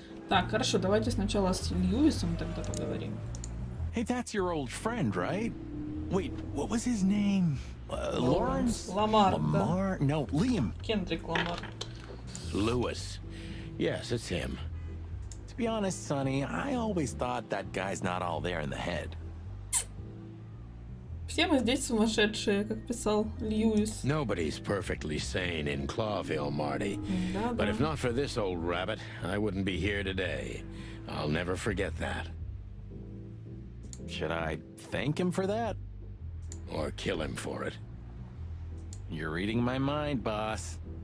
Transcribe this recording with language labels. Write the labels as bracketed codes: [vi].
[ru] Так, хорошо, давайте сначала с Льюисом тогда поговорим. [en] Hey, that's your old friend, right? Wait, what was his name? Lawrence? [ru] Ламар, [en] Lamar? No, Liam. [ru] Кендрик Ламар. [en] Lewis. Yes, it's him. To be honest, Sonny, I always thought that guy's not all there in the head. [ru] Все мы здесь сумасшедшие, как писал Льюис. [en] Nobody's perfectly sane in Clawville, Marty. [ru] Да, [en] But [ru] да. [en] if not for this old rabbit, I wouldn't be here today. I'll never forget that. Should I thank him for that? Or kill him for it. You're reading my mind, boss.